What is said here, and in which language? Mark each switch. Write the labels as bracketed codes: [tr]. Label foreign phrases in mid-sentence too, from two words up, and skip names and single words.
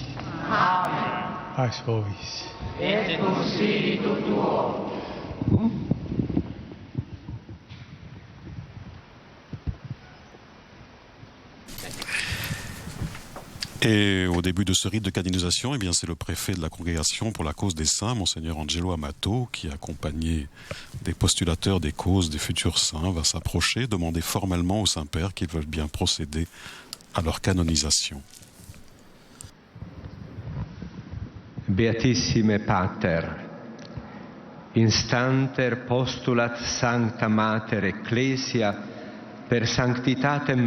[la] Amen. Pax vobis. Et cum spiritu tuo. [fr] Et au début de ce rite de canonisation, eh bien, c'est le préfet de la Congrégation pour la cause des saints, Monseigneur Angelo Amato, qui, accompagné des postulateurs des causes des futurs saints, va s'approcher, demander formellement au Saint-Père qu'ils veulent bien procéder à leur canonisation. [la] Beatissime Pater, instanter postulat Sancta Mater Ecclesia per sanctitatem